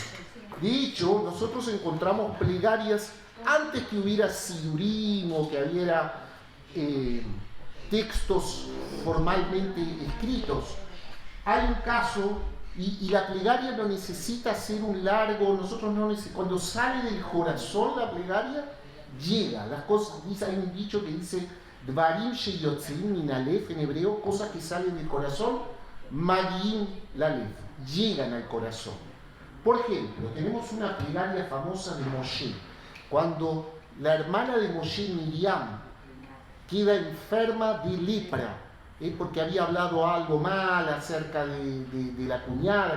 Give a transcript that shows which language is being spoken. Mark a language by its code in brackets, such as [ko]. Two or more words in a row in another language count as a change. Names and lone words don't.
[es] De hecho, nosotros encontramos plegarias antes que hubiera sidurim o que hubiera textos formalmente escritos. Hay un caso, y la plegaria no necesita ser un largo, nosotros no necesitamos, cuando sale del corazón la plegaria, llega. Las cosas, hay un dicho que dice, [he] דברים שיוצאים מן הלב [es] en hebreo, cosas que salen del corazón, [he] מגיעים ללב, [es] llegan al corazón. Por ejemplo, tenemos una plegaria famosa de Moshe, cuando la hermana de Moshe, Miriam, queda enferma de lepra, porque había hablado algo mal acerca de la cuñada.